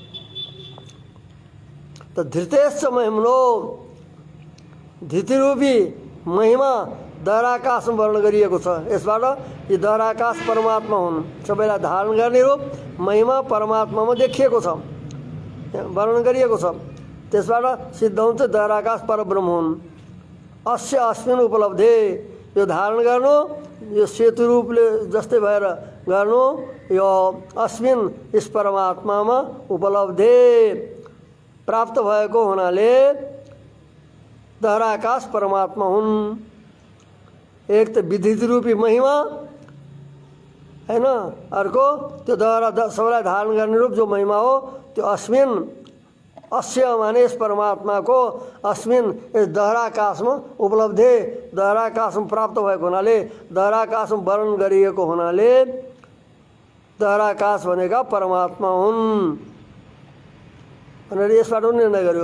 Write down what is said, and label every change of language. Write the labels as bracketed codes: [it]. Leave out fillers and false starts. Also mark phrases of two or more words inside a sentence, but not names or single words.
[ne] त [sa] धृतेश्च महिमनो, [ne] धृतिरूपी महिमा दहराकाशमा वर्णन गरिएको छ। यसबाट यी दहराकाश परमात्मा हुन्, सबैलाई धारण गर्ने रूप महिमा परमात्मामा देखिएको छ, वर्णन गरिएको छ। त्यसबाट सिद्ध हुन्छ दहराकाश परब्रह्म हुन्। [sa] अस्य अस्मिन् उपलब्धे, [ne] यो धारण गर्नु, यो सेतु रूपले जस्तै भएर गर्नु, यो अस्मिन् यस परमात्मामा उपलब्धे प्राप्त भएको हुनाले दहराकाश परमात्मा हुन्। एक त विधृति रूपी महिमा हैन, अर्को त्यो सबैलाई धारण गर्ने रूप जो महिमा हो त्यो अस्मिन्, अस्य माने यस परमात्माको अस्मिन् यस दहराकाशमा उपलब्धे, दहराकाशमा प्राप्त भएको हुनाले, दहराकाशमा वर्णन गरिएको हुनाले दहराकाश भनेका परमात्मा हुन् भनेर यसबाट निर्णय गर्यो।